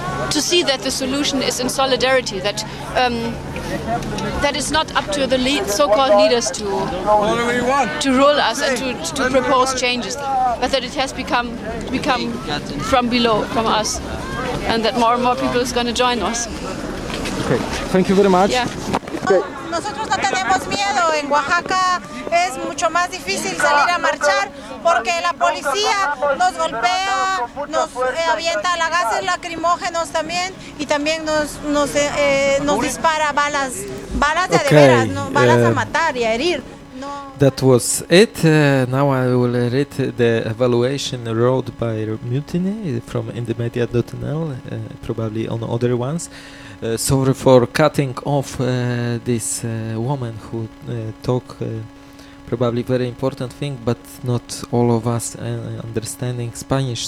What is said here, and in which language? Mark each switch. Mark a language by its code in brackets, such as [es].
[en] to see that the solution is in solidarity, that that it's not up to the so-called leaders to rule us and to propose changes, but that it has become from below, from us, and that more and more people is going to join us. Okay, thank you very much. Yeah. Okay. [es] Nosotros no tenemos miedo. En Oaxaca es mucho más difícil salir a marchar porque la policía nos golpea, nos avienta la gases lacrimógenos también y también nos dispara balas de [en] okay. [es] De veras, no, balas a matar y a herir. No. [en] That was it. Now I will read the evaluation wrote by Mutiny from indemedia.nl, probably on other ones. Sorry for cutting off this woman who talk probably very important thing, but not all of us understanding Spanish.